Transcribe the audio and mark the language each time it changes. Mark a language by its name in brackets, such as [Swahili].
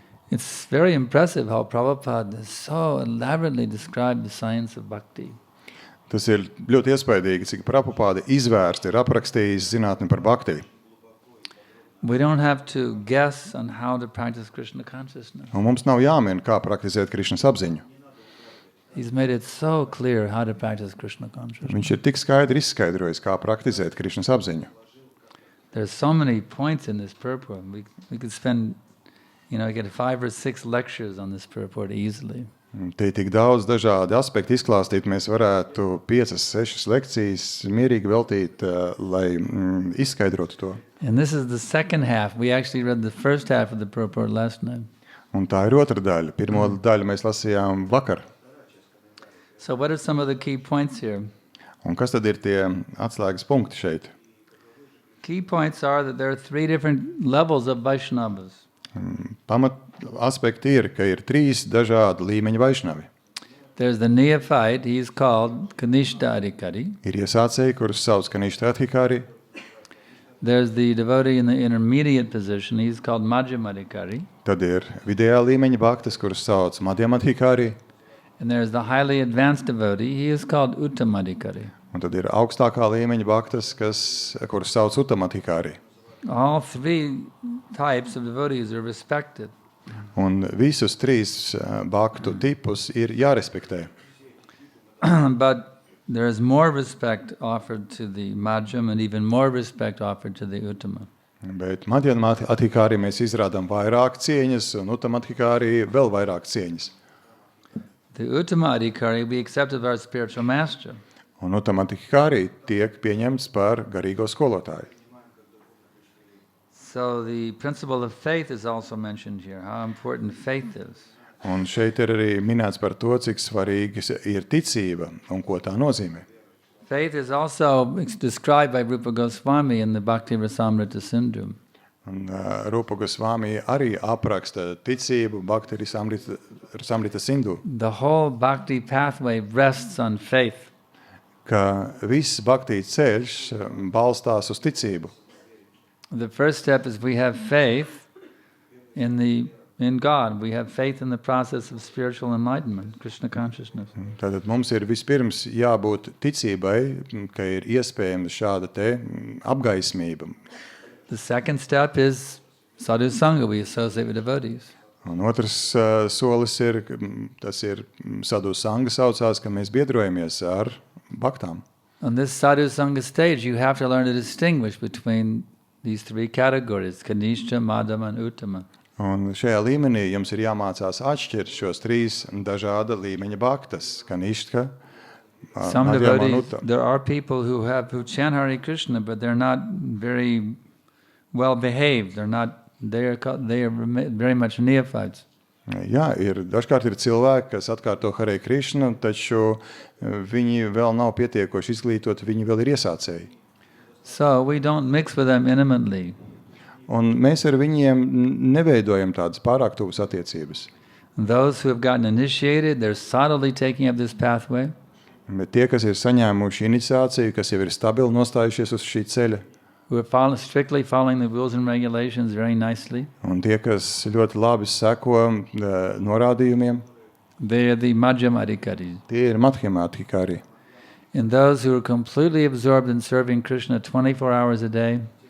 [English] It's very impressive how Prabhupada has so elaborately described the science of bhakti. [Latvian] Tas ir ļoti iespaidīgi, cik Prabhupada izvērsti ir aprakstījis zinātni par bhakti. [English] We don't have to guess on how to practice Krishna consciousness. [Latvian] Un mums nav jāmin, kā praktizēt Krišnas apziņu. [English] He's made it so clear how to practice Krishna consciousness. [Latvian] Viņš ir tik skaidri izskaidrojis, kā praktizēt Krišnas apziņu. [English] There's so many points in this purport. We could spend, get 5 or 6 lectures on this purport easily. [Latvian] Te ir tik daudz dažādi aspekti izklāstīt, mēs varētu 5-6 lekcijas mierīgi veltīt, lai izskaidrotu to. [English] And this is the second half. We actually read the first half of the purport last night. [Latvian] Un tā ir otra daļa. Pirmo daļu mēs lasījām vakar. [English] So what are some of the key points here? [Latvian] Un kas tad ir tie atslēgas punkti šeit? [English] Key points are that there are 3 different levels of Vaishnavas. [Latvian] Pamat aspekti ir, ka ir 3 dažādi līmeņi Vaišnavi. [English] There's the neophyte, he is called Kanishta Adhikari. [Latvian] Ir iesācēji, kurus sauc Kanishta Adhikari. [English] There's the devotee in the intermediate position, he is called Madhyama Adhikari. [Latvian] Tad ir vidējā līmeņa bhaktas, kurus sauc Madhyama Adhikari. [English] And there's the highly advanced devotee, he is called Uttama Adhikari. [Latvian] Un tad ir augstākā līmeņa bhaktas, kurus sauc Uttama Adhikari. [English] All 3 types of devotees are respected. [Latvian] Un visus 3 bhaktu tipus ir jārespektē. [English] But there is more respect offered to the Madhyam and even more respect offered to the Uttama. [Latvian] Bet Madhyama Adhikari mēs izrādām vairāk cieņas un Uttama Adhikari vēl vairāk cieņas. [English] The Uttama Adhikari we accept as our spiritual master. [Latvian] Un Uttama Adhikari tiek pieņemts par garīgo skolotāju. [English] So the principle of faith is also mentioned here, how important faith is. [Latvian] Un šeit ir arī minēts par to, cik svarīga ir ticība un ko tā nozīmē. [English] Faith is also described by Rupa Goswami in the Bhakti Rasamrita Sindhu. [Latvian] Un Rupa Gosvami arī apraksta ticību Bhakti Rasamrita Sindhu, [English] The whole bhakti pathway rests on faith. [Latvian] ka viss bhakti ceļš balstās uz ticību. [English] The first step is we have faith in God. We have faith in the process of spiritual enlightenment, Krishna consciousness. [Latvian] Tātad mums ir vispirms jābūt ticībai, ka ir iespējama šāda te apgaismība. [English] The second step is sadhu sangha, we associate with devotees. [Latvian] Un otrs solis ir, tas ir sadhu sangha saucās, ka mēs biedrojamies ar bhaktām. [English] On this sadhu sangha stage, you have to learn to distinguish between these 3 categories, Kanishta, Madhyama, and Uttama. [Latvian] Un šajā līmenī jums ir jāmācās atšķirt šos 3 dažāda līmeņa bhaktas, kanishtka, [English] Some [Latvian] Madhyama, [English] devotees, [Latvian] Anuttama. [English] there are people who chant Hare Krishna, but they're not very well behaved. They are very much neophytes. [Latvian] Jā, dažkārt ir cilvēki, kas atkārto Hare Krishna, taču viņi vēl nav pietiekoši izglītoti, viņi vēl ir iesācēji. [English] So we don't mix with them intimately. [Latvian] Un mēs ar viņiem neveidojam tādas pārāk tuvas attiecības. [English] Those who have gotten initiated, they're solidly taking up this pathway. [Latvian] Bet tie, kas ir saņēmuši iniciāciju, kas jau ir stabili nostājušies uz šī ceļa, [English] Who are strictly following the rules and regulations very nicely. [Latvian] un tie, kas ļoti labi seko norādījumiem, [English] They are the Madhyama Adhikari. [Latvian] tie ir Madhyama Adhikari. [English] And those who are completely absorbed in serving Krishna 24 hours a day,